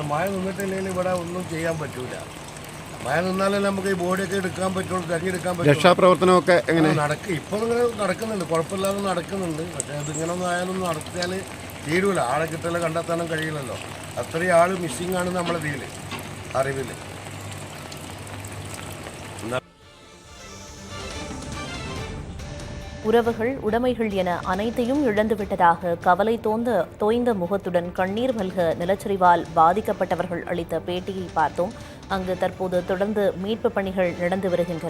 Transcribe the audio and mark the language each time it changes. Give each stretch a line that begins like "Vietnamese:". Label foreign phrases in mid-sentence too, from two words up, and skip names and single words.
Malayalam: മഴ നിന്നിട്ടില്ലെങ്കിൽ ഇവിടെ ഒന്നും ചെയ്യാൻ പറ്റൂല. മഴ നിന്നാലേ നമുക്ക് ഈ ബോഡിയൊക്കെ എടുക്കാൻ പറ്റുള്ളൂ, തെരഞ്ഞെടുക്കാൻ പറ്റും. രക്ഷാപ്രവർത്തനമൊക്കെ എങ്ങനെ ഇപ്പം ഇങ്ങനെ നടക്കുന്നുണ്ട്, കുഴപ്പമില്ലാതെ നടക്കുന്നുണ്ട്. പക്ഷേ അതിങ്ങനെ ഒന്നും ആയാലും നടത്തിയാൽ തീരൂല. ആളെ കിട്ടല കണ്ടെത്താനും കഴിയില്ലല്ലോ. അത്രയും ആൾ മിസ്സിംഗ് ആണ് നമ്മളെ ഇതിൽ അറിവിൽ.
Tamil: உறவுகள் உடைமைகள் என அனைத்தையும் இழந்துவிட்டதாக கவலை தோய்ந்த முகத்துடன் கண்ணீர் மல்க நிலச்சரிவால் பாதிக்கப்பட்டவர்கள் அளித்த பேட்டியை பார்த்தோம். அங்கு தற்போது தொடர்ந்து மீட்புப் பணிகள் நடந்து வருகின்றன.